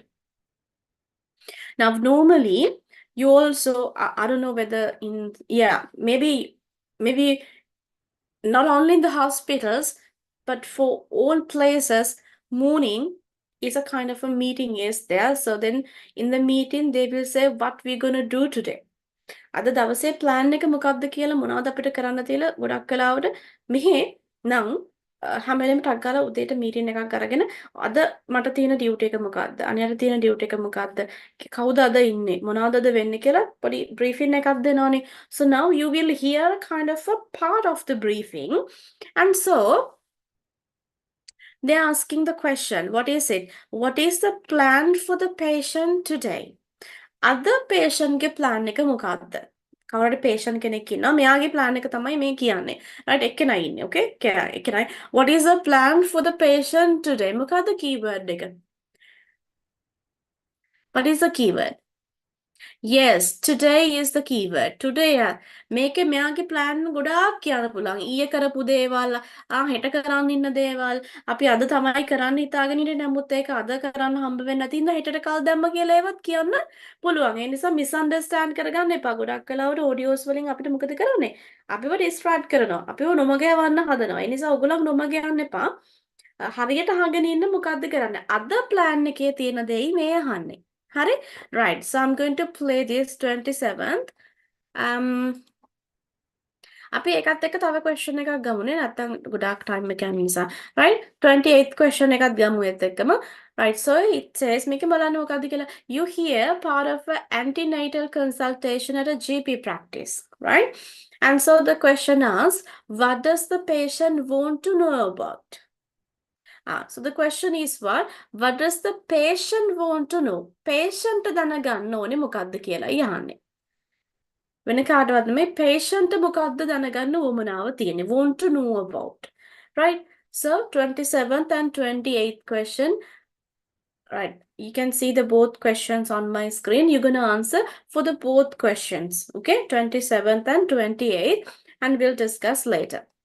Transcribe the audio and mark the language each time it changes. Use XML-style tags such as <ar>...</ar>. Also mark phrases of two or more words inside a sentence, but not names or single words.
<en>Now, normally, you also, I don't know whether maybe not only in the hospitals, but for all places, morning is a kind of a meeting is there. So then in the meeting, they will say what we're going to do today.</en> <si>අද දවසේ plan එක මොකක්ද කියලා මොනවද අපිට කරන්න තියෙලා ගොඩක් කලාවට මෙහි නම් හැම වෙලේම ටක් ගාලා උදේට මීටින් එකක් අරගෙන අද මට තියෙන ඩියුටි එක මොකක්ද අනිවාර්ය තියෙන ඩියුටි එක මොකක්ද කවුද අද ඉන්නේ මොනවද අද වෙන්නේ කියලා පොඩි briefing එකක් දෙනවනේ.</si> <en>So now you will hear kind of a part of the briefing, and so they're asking the question, what is it? What is the plan for the patient today?</en> <si>අද patient ගේ plan එක මොකක්ද? කවුරුහරි patient කෙනෙක් ඉන්නවා මෙයාගේ plan එක තමයි මේ කියන්නේ. right එක්කෙනා ඉන්නේ. okay එක්කෙනා.</si> <en>What is the plan for the patient today?</en> <si>මොකක්ද keyword එක?</si> <en>What is the keyword? Yes, today is the keyword.</en> <si>Today මේකේ මෙයාගේ plan ගොඩාක් කියන්න පුළුවන්. ඊයේ කරපු දේවල්, හෙට කරන්න ඉන්න දේවල්, අපි අද තමයි කරන්න හිතාගෙන ඉන්නේ නමුත් ඒක අද කරන්න හම්බ වෙන්නේ නැති ඉඳ හෙටට කල් දැම්ම කියලා ඒවත් කියන්න පුළුවන්. ඒ නිසා misunderstand කරගන්න එපා. ගොඩක් කලාවට audios වලින් අපිට මොකද කරන්නේ? අපිව distract කරනවා. අපිව නොමග යවන්න හදනවා. ඒ නිසා ඔයගොල්ලෝ නොමග යන්න එපා. හරියට අහගෙන ඉන්න මොකද්ද කරන්නේ? අද plan එකේ තියෙන දෙයි මේ අහන්නේ. Hari?</si> <en>Right, so I'm going to play this 27th.</en> <si>අපි එකත් එක්ක තව question එකක් ගමුනේ නැත්නම් ගොඩාක් time එක යන නිසා.</si> <en>Right?</en> <si>28th question එකත් ගමු ඒත් එක්කම.</si> <en>Right, so it says</en> <si>මේක බලන්න මොකද්ද කියලා.</si> <en>You hear part of an antenatal consultation at a GP practice, right? And so the question asks, what does the patient want to know about? So the question is what? What does the patient want to know?</en> <si>Patient දැනගන්න ඕනේ මොකද්ද කියලා යහන්නේ. වෙන කාටවත් නෙමෙයි patient මොකද්ද දැනගන්න උවමනාව තියෙන්නේ.</si> <en>Want to know about. Right? So 27th and 28th question. Right. You can see the both questions on my screen. You're going to answer for the both questions. Okay? 27th and 28th. And we'll discuss later.</en>